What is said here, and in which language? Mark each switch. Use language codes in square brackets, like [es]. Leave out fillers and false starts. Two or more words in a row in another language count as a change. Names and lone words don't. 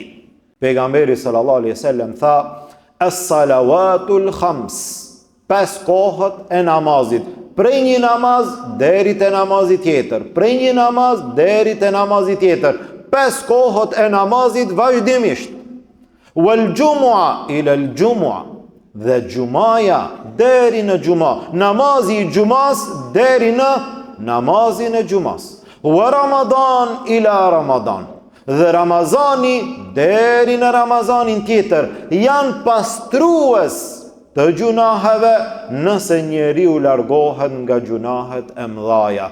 [sq] Pejgamberi [ar] صلى الله عليه وسلم [sq] tha: [ar] "الصلوات الخمس", [sq] 5 kohët e namazit, prej një namaz deri te namazi tjetër, prej një namaz deri te namazi tjetër, 5 kohët e namazit vazhdimisht. [ar] والجمعة إلى الجمعة, [sq] dhe gjumaja deri në gjuma, namazi i gjumas deri në namazin e gjumas. [ar] ورمضان إلى رمضان, [sq] dhe Ramazani deri në Ramazanin tjetër, janë pastrues të gjunaheve nëse njeriu largohet nga gjunahet e mëdhaja.